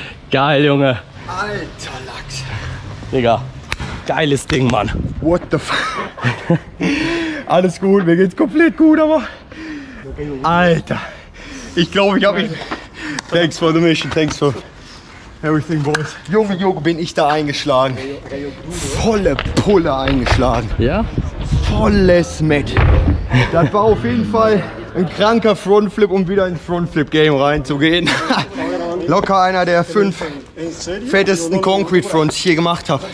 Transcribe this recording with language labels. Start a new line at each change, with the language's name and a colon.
German: Geil, Junge. Alter Lachs. Digga, geiles Ding, Mann.
English: What the fuck?
German: Alles gut, mir geht's komplett gut, aber... Alter. Ich glaube, ich habe mich...
English: Thanks for the mission, thanks for everything, boys.
German: Junge, bin ich da eingeschlagen. Volle Pulle eingeschlagen. Ja? Volles Met. Das war auf jeden Fall ein kranker Frontflip, um wieder ins Frontflip-Game reinzugehen. Locker einer der 5 fettesten Concrete Fronts, die ich hier gemacht habe.